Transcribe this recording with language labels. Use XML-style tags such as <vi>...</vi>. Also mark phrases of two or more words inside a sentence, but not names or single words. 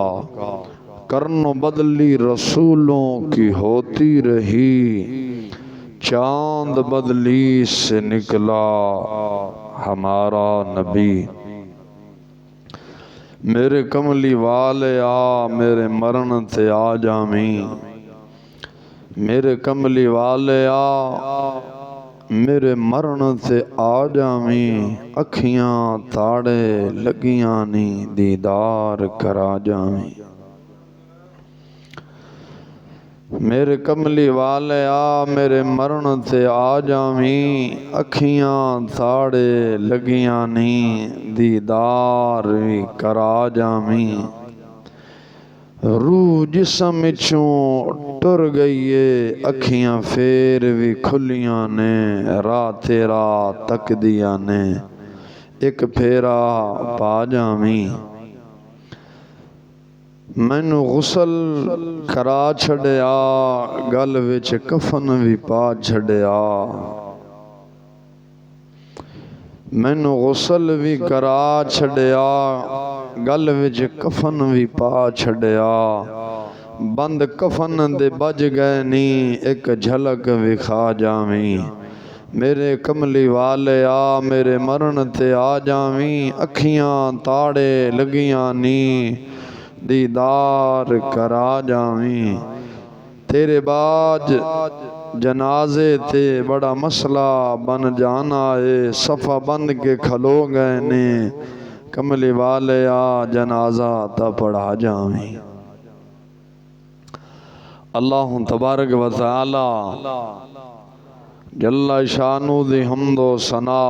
<ur>کرن بدلی رسولوں کی ہوتی رہی چاند بدلی سے نکلا ہمارا نبی.</ur> <pa>میرے کملی والے آ میرے مرن تے آ جامی. میرے کملی والے آ میرے مرن تے آ جامی. اکھیاں تاڑے لگیاں نی دیدار کرا جامی. میرے کملی والے آ میرے مرن تے آ جامی. اکھیاں تاڑے لگیاں نی دیدار بھی کرا جامی. روح جسم چوں ٹر گئیے اکھیاں پھر بھی کھلیاں نے. راہ تیرا تک دیا نے ایک پھیرا پا جامی. مینوں غسل کرا چھڑیا گل وچ کفن بھی پا چھڑیا. مینوں غسل بھی کرا چھڑیا گل وچ کفن بھی پا چھڑیا. بند کفن دے بج گئے نی ایک جھلک وکھا جاویں. میرے کملی والے آ میرے مرن تے آ جاویں. اکھیاں تاڑے لگیاں نی دیدار کرا جاویں. تیرے باج جنازے تے بڑا مسئلہ بن جانا ہے. صفہ بند کے کھلو گئے نے کملی والے آ جنازہ تا پڑھا جاویں.</pa> <ar>اللہ تبارک و تعالی جل شانو</ar> <pa>دی حمد و ثنا</pa>